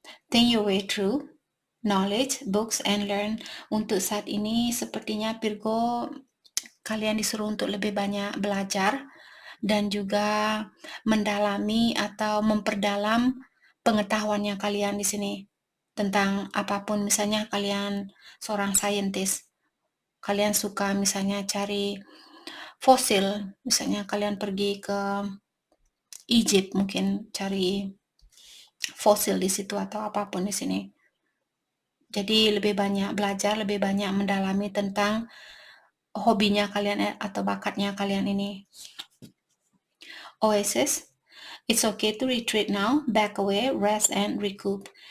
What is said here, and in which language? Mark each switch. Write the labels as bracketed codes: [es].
[en] Think your way through knowledge, books, and learn. [id] Untuk saat ini sepertinya Virgo kalian disuruh untuk lebih banyak belajar dan juga mendalami atau memperdalam pengetahuannya kalian di sini tentang apapun. Misalnya kalian seorang saintis, kalian suka misalnya cari fosil, misalnya kalian pergi ke Egypt mungkin cari fosil di situ atau apapun di sini. Jadi lebih banyak belajar, lebih banyak mendalami tentang hobinya kalian atau bakatnya kalian ini. [en] Oasis, it's okay to retreat now, back away, rest and recoup.